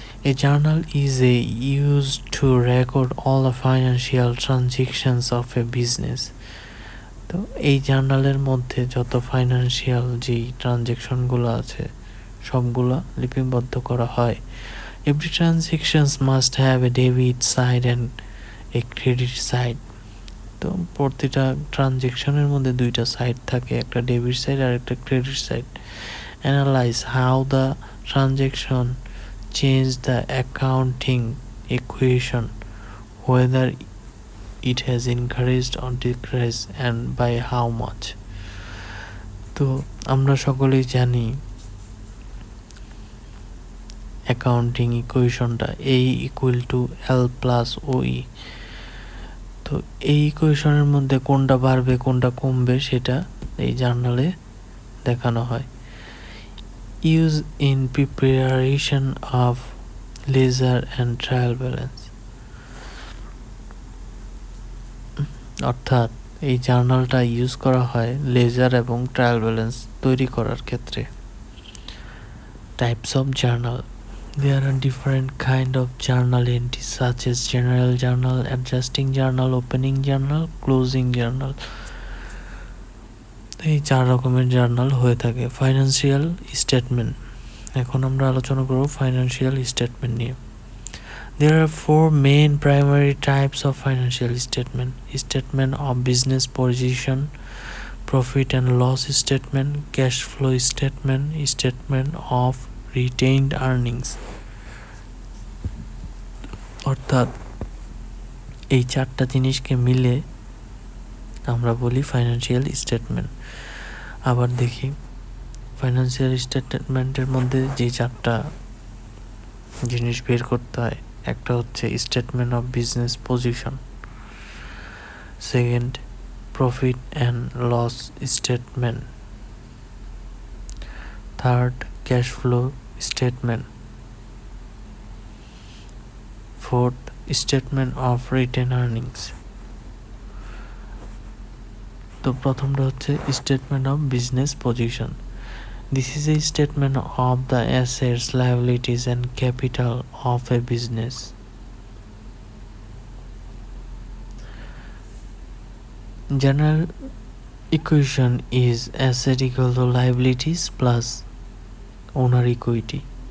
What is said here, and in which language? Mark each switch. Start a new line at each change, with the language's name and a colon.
English: A journal is used to record all the financial transactions of a business.
Bangla: তো এই জার্নালের মধ্যে যত financial যেই ট্রানজ্যাকশনগুলো আছে সবগুলো লিপিবদ্ধ করা হয়।
English: Every transactions must have a debit side and a credit side.
Bangla: তো প্রতিটা ট্রানজ্যাকশনের মধ্যে দুইটা সাইড থাকে, একটা ডেবিট সাইড আর একটা credit side.
English: Analyze how the transaction change the accounting equation, whether it has increased or decreased and by how much.
Bangla: তো আমরা সকলেই জানি accounting ইকুয়েশনটা A equal to L plus OE। তো এই ইকুয়েশনের মধ্যে কোনটা বাড়বে কোনটা কমবে সেটা এই জার্নালে দেখানো হয়।
English: Use in preparation of ledger and trial balance.
Bangla: অর্থাৎ এই জার্নালটা ইউজ করা হয় লেজার এবং ট্রায়াল ব্যালেন্স তৈরি করার ক্ষেত্রে।
English: Types of journal. There are different kind of journal entries such as general journal, adjusting journal, opening journal, closing journal.
Bangla: এই চার রকমের জার্নাল হয়ে থাকে। Financial statement. এখন আমরা আলোচনা করব ফাইন্যান্সিয়াল স্টেটমেন্ট নিয়ে।
English: There are four main primary types of financial statement: statement of business position, profit and loss statement, cash flow statement, statement of retained earnings.
Bangla: অর্থাৎ এই চারটা জিনিসকে মিলে আমরা বলি ফাইন্যান্সিয়াল স্টেটমেন্ট। আবার দেখি ফাইন্যান্সিয়াল স্টেটমেন্টের মধ্যে যে চারটা জিনিস বের করতে হয়, একটা হচ্ছে statement of business position, second profit and loss statement, third cash flow statement, fourth statement of written earnings. তো প্রথমটা হচ্ছে statement of business position.
English: This is a statement of the assets, liabilities and capital of a business. General equation is asset equal to liabilities plus owner equity.